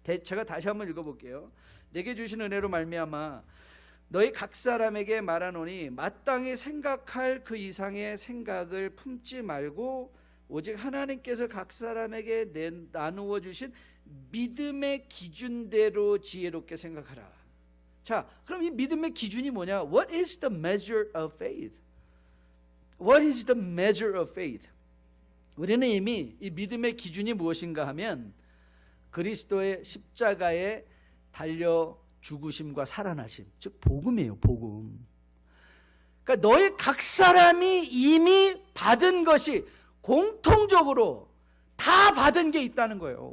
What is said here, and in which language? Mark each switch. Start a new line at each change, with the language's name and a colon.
Korean: 제가 다시 한번 읽어볼게요. 내게 주신 은혜로 말미암아 너희 각 사람에게 말하노니 마땅히 생각할 그 이상의 생각을 품지 말고 오직 하나님께서 각 사람에게 나누어 주신 믿음의 기준대로 지혜롭게 생각하라. 자, 그럼 이 믿음의 기준이 뭐냐?
English: What is the measure of faith? What is the measure of faith?
Korean: 우리는 이미 이 믿음의 기준이 무엇인가 하면 그리스도의 십자가에 달려 죽으심과 살아나심, 즉 복음이에요. 복음. 그러니까 너희 각 사람이 이미 받은 것이 공통적으로 다 받은 게 있다는 거예요.